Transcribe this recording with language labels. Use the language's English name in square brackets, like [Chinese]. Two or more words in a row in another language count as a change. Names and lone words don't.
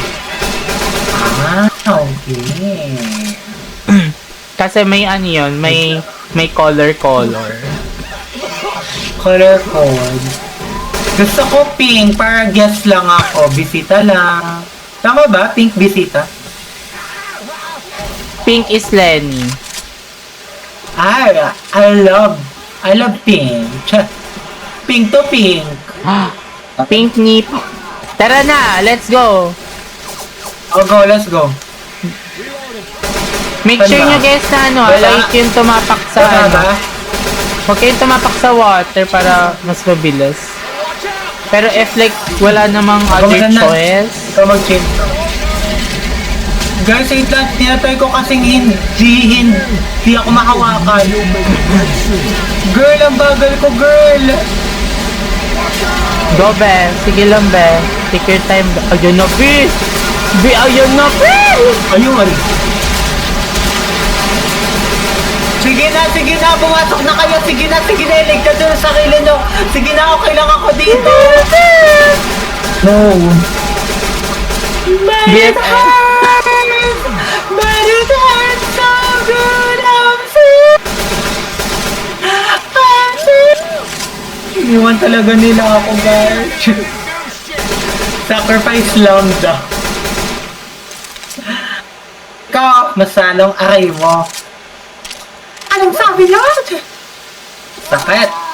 [Filipino] Okay. Kasi may ano yun, may color. [English] Color code. [Filipino] Gusto ko pink para guess lang ako. Bisita lang. Tama ba? Pink bisita? [English] Pink is Lenny. I love pink. Pink to pink. Pink nip. [Filipino] Tara na, [English] let's go. Let's go. [Filipino] Make sure nyo guys na Wala. like yung tumapak sa Ba? Huwag kayong tumapak sa water para mas mabilis. Pero if like wala namang other Maganda. choice, Ikaw mag-change. Guys, wait lang. Tinatry ko kasing hindi ako mahawakan. Girl, ang bagal ko, girl. go be. Sige lang be. [English] Take your time. [Filipino] Ayun na be. Ayun na be. Ayun. Sige na, pumasok na kayo. Sige na, iligtas nyo sa sarili nyo. Sige na, okay lang ako dito. No. Be- [English] But it hurts so good, [Filipino] Iniwan talaga nila ako, guys. Sacrifice lang daw. Ikaw, masalong aray mo. Anong sabi nun? Sakit.